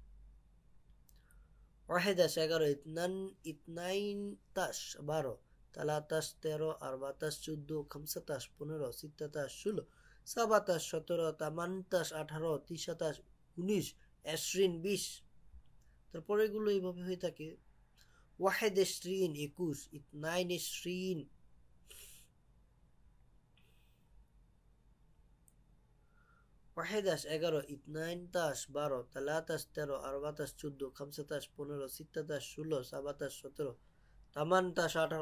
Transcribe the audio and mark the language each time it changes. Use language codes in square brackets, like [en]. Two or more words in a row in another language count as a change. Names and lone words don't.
[ar] واحداش 11۔ اتنينتاش 12. تلاتاش 13۔ اربعتاش 14۔ خمستاش 15. ستاتاش 16۔ سبعتاش 17۔ تمنتاش 18. تسعتاش 19۔ عشرين 20. [bn] তারপরে এগুলো এইভাবে হয়ে থাকে। [ar] واحد عشرين 21۔ اتنين عشرين. واحداش 11. اتنينتاش 12۔ تلاتاش 13۔ اربعتاش 14. خمستاش 15۔ ستاتاش 16۔ سبعتاش 17۔ تمنتاش 18.